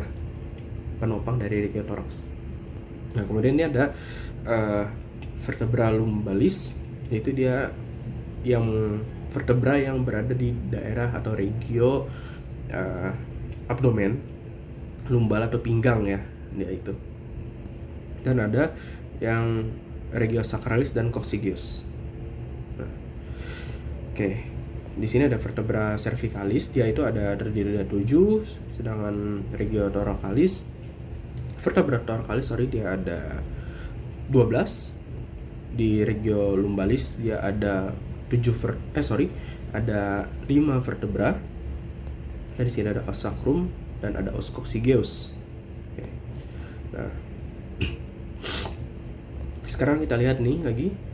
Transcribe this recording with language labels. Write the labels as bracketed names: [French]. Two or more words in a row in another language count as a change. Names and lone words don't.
[Indonesian] Penopang dari regiotoraks. Nah, kemudian ini ada [Latin] vertebra lumbalis, [Indonesian] yaitu dia yang vertebra yang berada di daerah atau [Latin] regio abdomen, [Indonesian] lumbal atau pinggang, ya, dia itu. Dan ada yang [Latin] regio sacralis [Indonesian] dan coccygeus. Nah, oke. Di sini ada [Latin] vertebra cervicalis, [Indonesian] dia itu terdiri dari 7, sedangkan [Latin] regio thoracalis, vertebra thoracalis [Indonesian] dia ada 12. Di [Latin] regio lumbalis [Indonesian] dia ada 5 vertebra. Dan di sini ada [Latin] os sacrum [Indonesian] dan ada [Latin] os coccygeus. [Indonesian] Oke. Nah, sekarang kita lihat nih lagi.